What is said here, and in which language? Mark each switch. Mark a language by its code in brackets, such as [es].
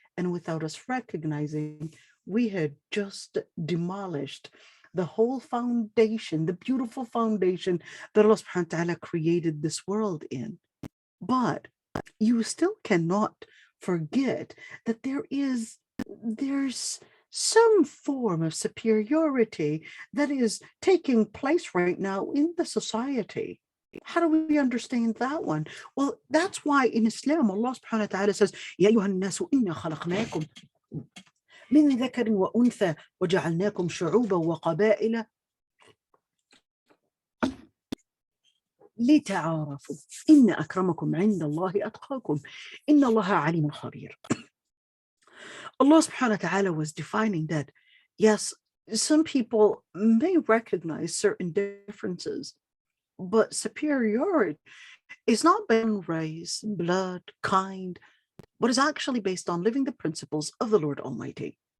[en] And without us recognizing, we had just demolished the whole foundation, the beautiful foundation that Allah subhanahu wa ta'ala created this world in. But you still cannot forget that there's some form of superiority that is taking place right now in the society. How do we understand that one? Well, that's why in Islam, Allah subhanahu wa ta'ala says, [ar] يَا أَيُّهَا النَّاسُ إِنَّا خَلَقْنَاكُمْ من ذكر وأنثى وجعلناكم شعوبا وقبائل لتعارفوا إن أكرمكم عند الله أتقاكم إن الله عليم خبير. [en] Allah subhanahu wa ta'ala was defining that, yes, some people may recognize certain differences, but superiority is not based on race, blood, kind, but is actually based on living the principles of the Lord Almighty.